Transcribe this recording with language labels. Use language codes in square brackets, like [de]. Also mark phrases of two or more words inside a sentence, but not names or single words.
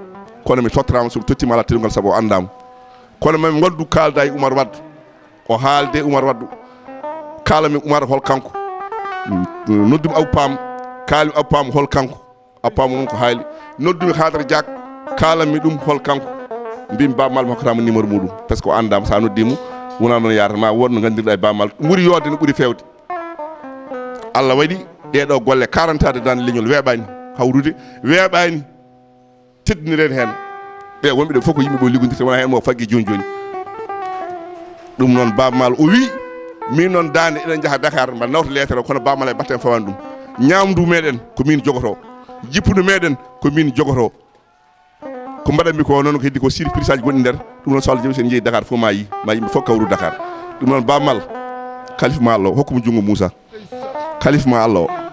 [ff] kono mi tottirama somi tottima ala teddugal saabu o andama kono mami waddu kalda e Oumar Waddu o haalde Oumar Waddu kalami Oumar hol kanko noddumi Abou Pam kalmi Abou Pam hol kanko Abou Pam noon ko haali noddumi Hadara Diak kalami ɗum hol kanko mbimi Baaba Maal mi hokkatama numéro muɗum [fr] par ce que [ff] o andama sa noddimo wona noon yarata ma wonno gandirɗa e Baaba Maal ɓuuri yodde no ɓuuri fewde Allah waɗi ɗeɗo golle 40 ade dande leñol weeɓani hawrude weeɓani teddiniren hen ɓe wonɓe ɗo fof ko yimɓe ɓe liggodirte wona hen mo faggi joni joni ɗum noon Baaba Maal o wi min noon dande eɗen jaaha Dakar mbaɗa nawta lettere kono Baaba Maal e batten fawani ɗum ñamdu meɗen ko min jogoto jippudu meɗen ko min jogoto ko mbaɗanmi ko noon ko heddi ko surprise aji gonɗi nder ɗum noon so Allah jaaɓi sen jeeyi Dakar fof ma yimɓe fof kawru Dakar ɗum noon Baaba Maal kalifa ma Allah o hokkuma junngo Moussa kalifa ma Allah